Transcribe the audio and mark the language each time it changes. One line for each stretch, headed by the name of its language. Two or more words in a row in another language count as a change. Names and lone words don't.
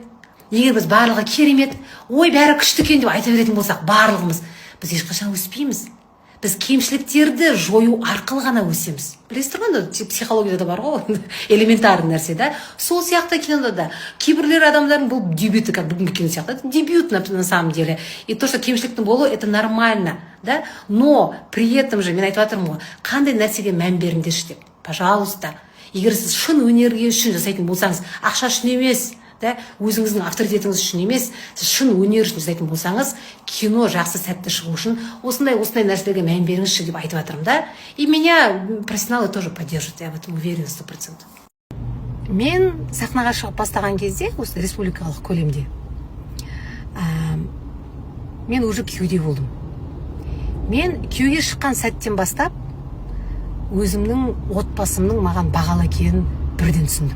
Kazakh: Егер біз барлығы керемет, ой бәрі күшті екен деп айта беретін болсақ, барлығымыз, біз ешқашан өспейміз. Біз кемшіліктерді жою арқылы ғана өсеміз. Білесіздер ғой, психологияда бар ғой, элементарный нәрсе, да? Сол сияқты кинода да. Кейбірлер адамдардың бұл дебюті, как бүгінгі кино сияқты,
Russian: это дебют на самом деле. И то, что
Kazakh: кемшіліктің болу,
Russian: это нормально, да? Но при этом же,
Kazakh: мен айтып жатырмын ғой, қандай нәрсеге мән беріңдерші деп. Пожалуйста. Егер сіз шын өнерге үшін жасайтын болсаңыз, ақша үшін емес, да, өзіңіздің авторитетіңіз үшін емес, сіз шын өнер үшін жасайтын болсаңыз, кино жақсы сәтті шығу үшін осындай нәрселерге мән беріңізші деп айтып жатырмын, да.
Russian: И меня профессионалы тоже поддержат, я в этом уверена 100%.
Kazakh: Мен сахнаға шығып бастаған кезде, осы республикалық көлемде, мен уже күйеуде болдым. Мен күйеуге шыққан сәттен бастап, өзімнің отбасымның маған бағалы екенін бірден түсіндім.